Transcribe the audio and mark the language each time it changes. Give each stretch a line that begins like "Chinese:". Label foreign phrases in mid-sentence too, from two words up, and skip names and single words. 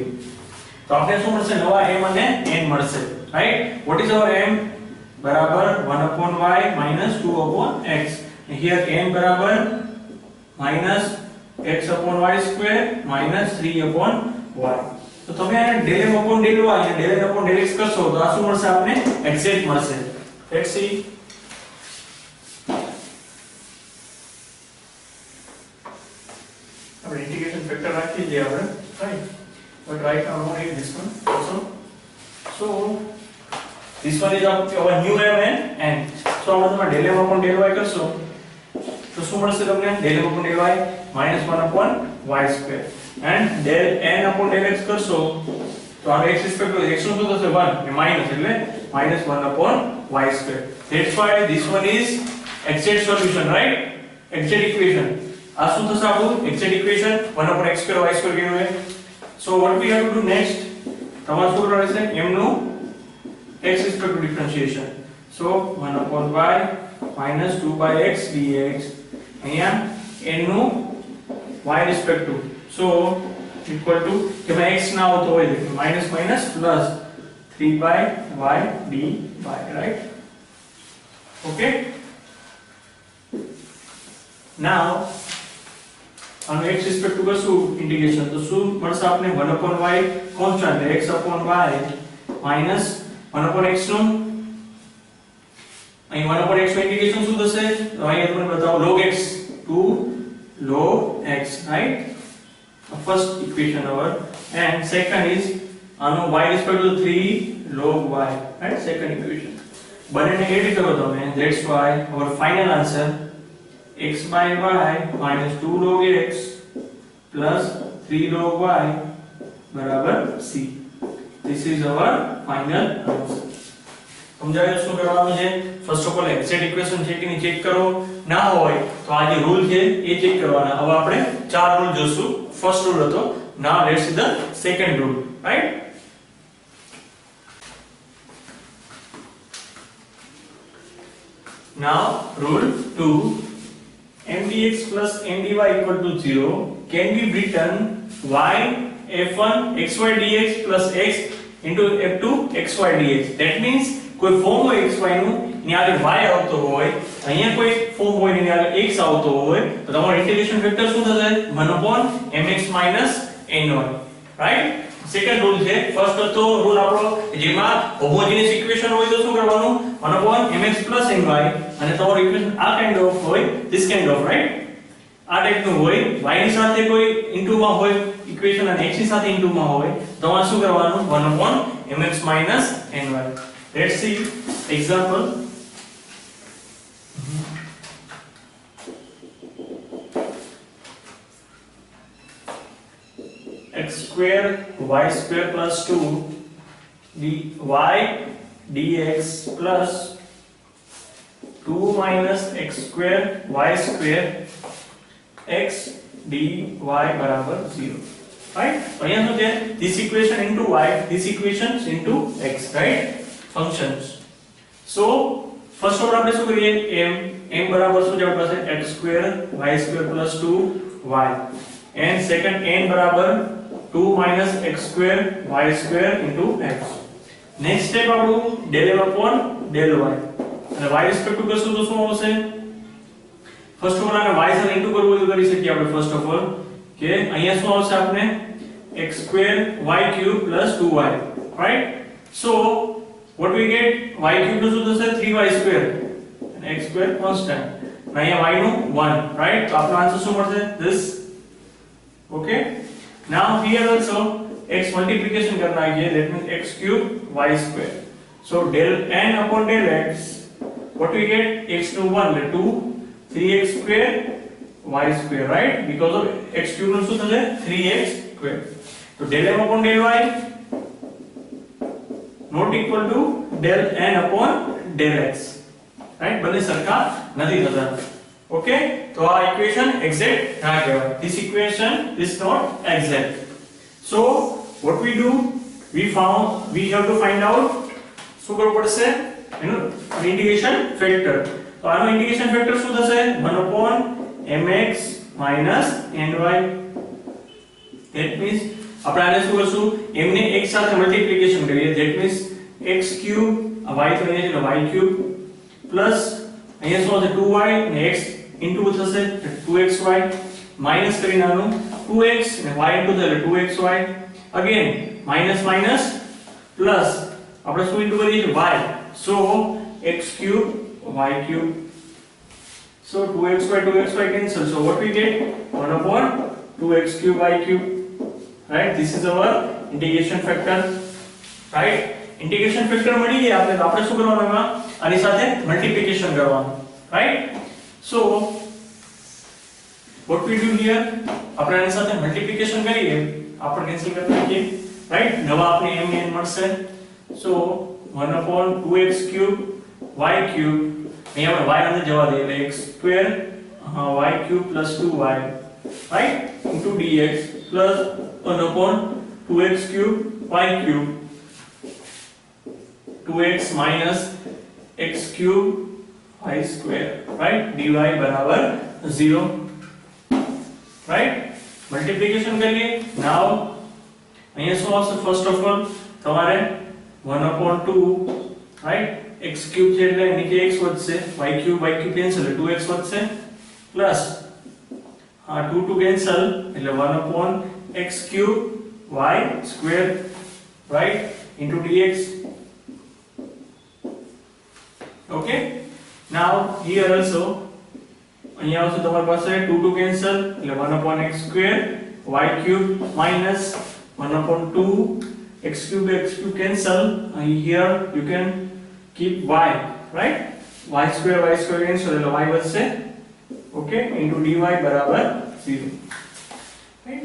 Gujarati: તો આપણે શું મળશે? નવા m અને n મળશે, રાઈટ?
English: what is our m? બરાબર 1/y minus 2/x. Here n બરાબર minus x/y square minus 3/y.
Gujarati: તો તમે આને
English: del m upon del y
Gujarati: અને
English: del n upon del x
Gujarati: કરશો તો આ શું મળશે? આપને એક્ઝેક્ટ મળશે.
English: let's see.
Gujarati: આપણે
English: integration factor
Gujarati: રાખી દઈએ આપણે, રાઈટ?
English: but right now no need this one also. So this one is our new m and n.
Gujarati: so આપણે તમારે
English: del m upon del y
Gujarati: કરશો તો શું મળશે તમને?
English: del m upon del y minus 1/y square and del n upon del x
Gujarati: કરશો તો આ
English: x respect to x
Gujarati: નું શું થશે? 1 એ માઈનસ એટલે
English: minus 1/y square. that's why this one is exact solution, right? exact equation.
Gujarati: આ શું થશે આપણું
English: exact equation? 1/x square y square
Gujarati: કીધું છે.
English: so what we have to do next?
Gujarati: તમારે શું કરવાનું છે? m નું
English: x respect to differentiation. so 1/y minus 2/x dx.
Gujarati: અહીંયા n નું
English: y respect to. so equal to
Gujarati: કે ભાઈ x ના આવતો હોય એટલે
English: minus minus plus 3/y dy, right?
Gujarati: okay. now આનો
English: x respect to
Gujarati: કરશું ઇન્ટિગ્રેશન તો શું મળશે આપને? 1/y કોન્સ્ટન્ટ
English: x/y minus 1/x
Gujarati: નું અહીં 1/x નું ઇન્ટિગ્રેશન શું થશે? તો અહીંયા તમને બતાવો
English: log x to log x,
Gujarati: right?
English: first equation our, and second is આનો y respect to 3 log y, right? second equation.
Gujarati: બંનેને એડ કરો તમે.
English: that's why our final answer x by y minus 2 log x plus 3 log y બરાબર c. this is our final answer.
Gujarati: સમજાયું શું કરવાનું છે?
English: first of all exact equation
Gujarati: છે કે નહીં ચેક કરો. ના હોય તો આ જે રૂલ છે એ ચેક કરવાના. હવે આપણે ચાર રૂલ જોશું.
English: first rule
Gujarati: હતો.
English: now let's see the second rule, right? now rule 2, m dx plus m dy equal to 0 can be written y f1 xy dx plus x into f2 xy dx. that means
Gujarati: કોઈ ફોર્મ હોય xy નું ની આગળ y આવતો હોય, અહીંયા કોઈ ફોર્મ હોય ની આગળ x આવતો હોય તો તમારો
English: integration factor
Gujarati: શું થશે?
English: 1/mx ny, રાઈટ? second rule છે.
Gujarati: ફર્સ્ટ હતો રૂલ આપણો જેમાં
English: homogeneous equation
Gujarati: હોય તો શું કરવાનું?
English: 1/mx ny
Gujarati: અને તમારું ઇક્વેશન આ
English: kind of
Gujarati: હોય,
English: this kind of, right?
Gujarati: આ ટાઈપનું હોય, y ની સાથે કોઈ ઇન્ટુ માં હોય ઇક્વેશન અને x ની સાથે ઇન્ટુ માં હોય તો તમારે શું કરવાનું?
English: 1/mx ny. let's see example. x square y square plus 2 dy dx plus 2 minus x square y square x dy બરાબર 0, right?
Gujarati: અહીંયા શું છે?
English: this equation into y, this equation into x, right? functions. so first of all
Gujarati: આપણે શું કરીએ? m બરાબર શું છે આપણી પાસે?
English: x square y square plus 2y and second n બરાબર 2 minus x square y square into x. next step
Gujarati: આપણું
English: del m upon del y
Gujarati: અને
English: y respect to
Gujarati: કરશું તો શું આવશે?
English: first of all
Gujarati: આને y સાથે ઇન્ટુ કરવું હોય તો કરી શકીએ આપણે.
English: first of all
Gujarati: કે અહીંયા શું આવશે આપને?
English: x square y cube plus 2y, right? so what we get? y cube
Gujarati: નું શું થશે?
English: 3y square and x square constant.
Gujarati: અહીંયા y નું 1, right? તો આપણો આન્સર શું મળશે?
English: this. okay. now here also x multiplication
Hindi: करना है.
English: that means x cube y square. so del n upon del x, what we get? x to 1 like 2 3x square y square, right? because of x cube
Gujarati: નું શું થશે?
English: 3x square. so del m upon del y not equal to del n upon del x, right?
Gujarati: બંને સરખા નથી થતા. okay. તો આ ઇક્વેશન એક્ઝેક્ટ ના કહેવાય.
English: this equation is not exact. so what we do? we have to find out
Gujarati: શું કરવું પડશે? એનું
English: integration factor.
Gujarati: તો આનો
English: integration factor
Gujarati: શું થશે?
English: 1/mx minus ny. That means
Gujarati: આપણે આને શું કરશું m ને x સાથે મલ્ટીપ્લિકેશન કરીએ.
English: That means x cube y
Gujarati: તો અહીંયા છે એટલે
English: y cube
Gujarati: પ્લસ અહીંયા શું હશે 2y અને x into થશે 2xy માઈનસ કરીને આનું 2x અને y into થશે એટલે
English: 2xy again minus minus plus
Gujarati: આપણે શું into કરીએ છીએ y,
English: so x cube y cube, so 2xy cancel, so what we get 1 upon 2x cube y cube, right? This is our integration factor, right? integration factor
Gujarati: મળી ગયા આપણે, તો આપણે શું કરવાનું એમાં આની સાથે મલ્ટીપ્લિકેશન કરવાનું,
English: right? So what we do here,
Gujarati: આપણે આની સાથે મલ્ટીપ્લિકેશન કરીએ, આપણે કેન્સલ કરી નાખીએ, right? નવા આપણે m n મળશે,
English: so 1 upon 2x cube y cube,
Gujarati: અહીંયા આપણે y અંદર જવા દઈએ એટલે
English: x square y cube plus 2y, right, into dx plus 1 upon 2x cube y cube 2x minus x cube y square, right, dy બરાબર 0, right?
Gujarati: મલ્ટીપ્લિકેશન કરીએ. નાઉ અહીંયા શું આવશે?
English: first of all
Gujarati: તમારે
English: 1 upon 2, right, x cube
Gujarati: છે એટલે નીચે x વધશે,
English: y cube
Gujarati: કેન્સલ એટલે 2x વધશે પ્લસ 2 કેન્સલ એટલે
English: 1 upon x cube y square, right, into dx. Okay, now here also
Gujarati: અહીંયા આવશે તમારી પાસે 2 કેન્સલ એટલે
English: 1 upon x square y cube minus 1 upon 2 x cube cancel, here you can keep y, right, y square cancel
Gujarati: એટલે y વધશે,
English: okay, into dy બરાબર 0, right?